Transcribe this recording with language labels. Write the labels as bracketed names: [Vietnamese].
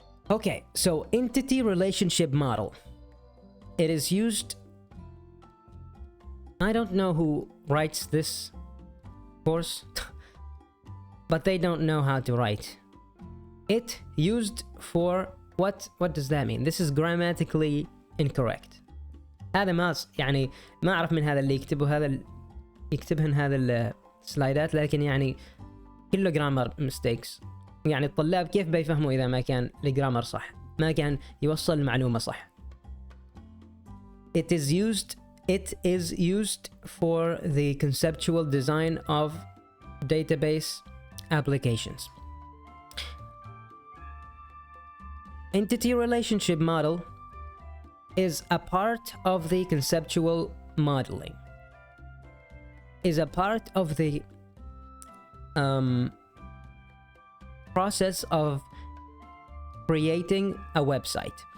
[English] Okay, so entity relationship model. It is used, I don't know who writes this course but they don't know how to write it. Used for what does that mean? This is grammatically incorrect. [Arabic] هذا ما يعني ما أعرف من هذا اللي يكتبه هذا يكتبهن هذا السلايدات، لكن يعني كله [English] Grammar mistakes. [Arabic] يعني الطلاب كيف بيفهموا إذا ما كان الجرامر صح، ما كان يوصل المعلومة صح. [English] It is used for the conceptual design of database applications. Entity relationship model is a part of the conceptual modeling, is a part of the process of creating a website.